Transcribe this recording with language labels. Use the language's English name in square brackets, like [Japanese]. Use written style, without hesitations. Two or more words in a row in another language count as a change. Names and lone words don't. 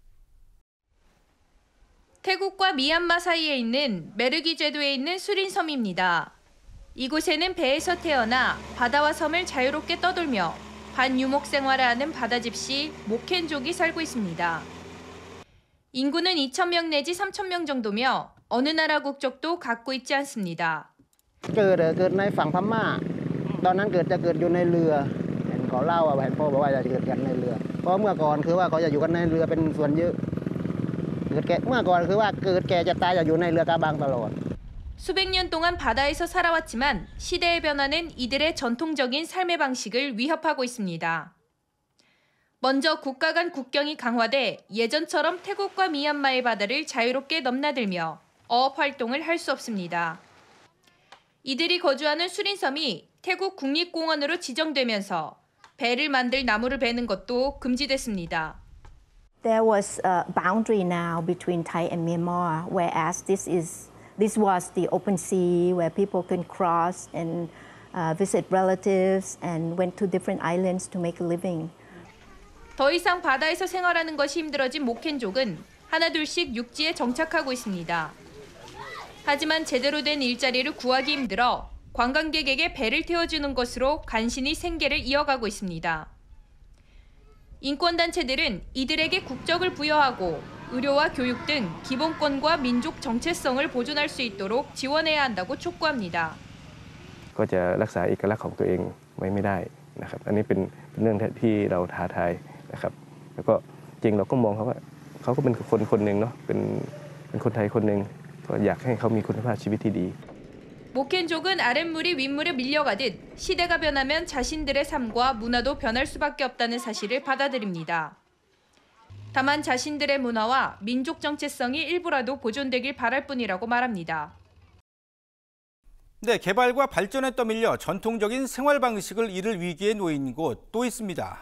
[Korean] 태국과 미얀마 사이에 있는 메르기 제도에 있는 수린섬입니다. 이곳에는 배에서 태어나 바다와 섬을 자유롭게 떠돌며 반유목 생활을 하는 바다집시 모켄족이 살고 있습니다. 인구는 2,000명 내지 3,000명 정도며 어느 나라 국적도 갖고 있지 않습니다. [Thai] เกิดในฝั่งพม่าตอนนั้นจะเกิดอยู่ในเรือเห็นเขาเล่าว่าพ่อบอกว่าจะเกิดกันในเรือเพราะเมื่อก่อนคือว่าเขาจะอยู่กันในเรือเป็นส่วนเยอะเมื่อก่อนคือว่าเกิดแก่จะตายจะอยู่ในเรือกาบังตลอด [Korean] 수백 년 동안 바다에서 살아왔지만 시대의 변화는 이들의 전통적인 삶의 방식을 위협하고 있습니다. 먼저 국가 간 국경이 강화돼 예전처럼 태국과 미얀마의 바다를 자유롭게 넘나들며 어업 활동을 할 수 없습니다. 이들이 거주하는 수린섬이 태국 국립공원으로 지정되면서 배를 만들 나무를 베는 것도 금지됐습니다. [English] There was a boundary now between Thai and Myanmar, whereas this was the open sea where people can cross and visit relatives and went to different islands to make a living. [Korean] 더 이상 바다에서 생활하는 것이 힘들어진 모켄족은 하나둘씩 육지에 정착하고 있습니다. 하지만 제대로 된 일자리를 구하기 힘들어 관광객에게 배를 태워주는 것으로 간신히 생계를 이어가고 있습니다. 인권단체들은 이들에게 국적을 부여하고 의료와 교육 등 기본권과 민족 정체성을 보존할 수 있도록 지원해야 한다고 촉구합니다. [Thai] ก็จะรักษาเอกลักษณ์ของตัวเองไว้ไม่ได้นะครับอันนี้เป็นเรื่องที่เราท้าทายนะครับแล้วก็จริงเราก็มองเขาว่าเขาก็เป็นคนคนหนึ่งเนาะเป็นคนไทยคนหนึ่งก็อยากให้เขามีคุณภาพชีวิตที่ดี [Korean] 모켄족은 아랫물이 윗물에 밀려가듯 시대가 변하면 자신들의 삶과 문화도 변할 수밖에 없다는 사실을 받아들입니다. 다만 자신들의 문화와 민족 정체성이 일부라도 보존되길 바랄 뿐이라고 말합니다. 네, 개발과 발전에 떠밀려 전통적인 생활 방식을 잃을 위기에 놓인 곳 또 있습니다.